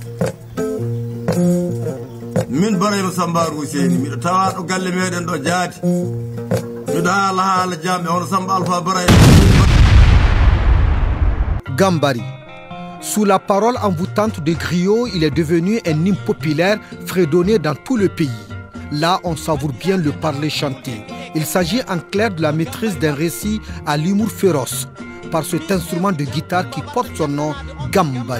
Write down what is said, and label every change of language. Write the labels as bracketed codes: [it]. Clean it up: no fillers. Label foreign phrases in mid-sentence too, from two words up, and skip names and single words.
[ff] min Barayma Samba Rousseini miɗo tawa ɗo galle meɗen ɗo jaati miɗo haala jamɓe hono Samba Alpha Barayma. Gambari. [fr] Sous la parole envoûtante de Griot, il est devenu un hymne populaire fredonné dans tout le pays. Là, on savoure bien le parler chanté. Il s'agit en clair de la maîtrise d'un récit à l'humour féroce par cet instrument de guitare qui porte son nom, Gambari.